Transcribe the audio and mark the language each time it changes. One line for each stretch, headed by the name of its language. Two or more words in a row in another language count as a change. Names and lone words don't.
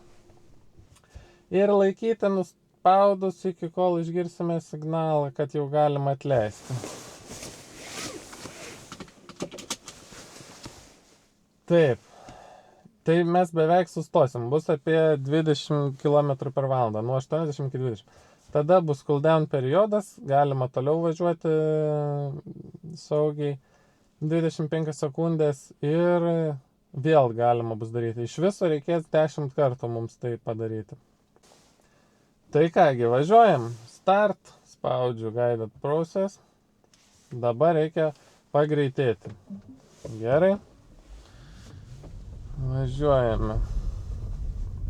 Lithuanian: Ir laikyti nuspaudus iki kol išgirsime signalą, kad jau galima atleisti. Taip. Tai mes beveik sustosim. Bus apie 20 km per valandą, nuo 80 iki 20. Tada bus
English: cool down
Lithuanian: periodas, galima toliau važiuoti saugiai 25 sekundės ir vėl galima bus daryti. Iš viso reikės 10 kartų mums tai padaryti. Tai kągi, važiuojam. Start, spaudžiu
English: guided process.
Lithuanian: Dabar reikia pagreitėti. Gerai. Važiuojame.